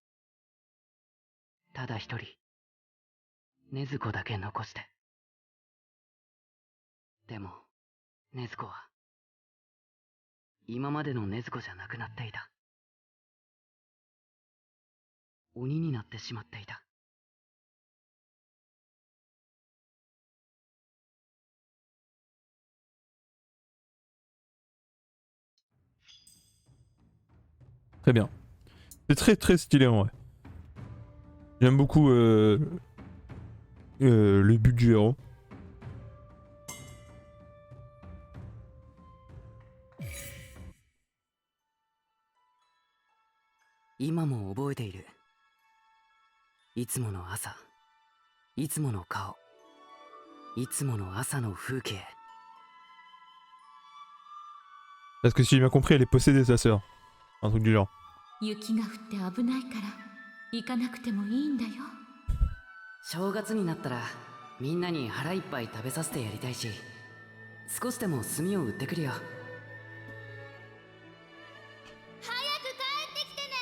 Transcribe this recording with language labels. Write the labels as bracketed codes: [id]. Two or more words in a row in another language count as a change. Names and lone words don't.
[ja] ただ一人禰豆子だけ残して。でも禰豆子は今までの禰豆子じゃなくなっていた。鬼になってしまっていた。 [fr] Très bien. C'est très très stylé en vrai. J'aime beaucoup le but du héros. [ja] 今も覚えている. いつもの朝、いつもの顔、いつもの朝の風景。 [fr] Parce que si j'ai bien compris, elle est possédée sa sœur. Un truc du genre. [ja] 雪が降って危ないから行かなくてもいいんだよ。正月になったらみんなに腹いっぱい食べさせてやりたいし、少しでも炭を売ってくるよ。早く帰ってきてね。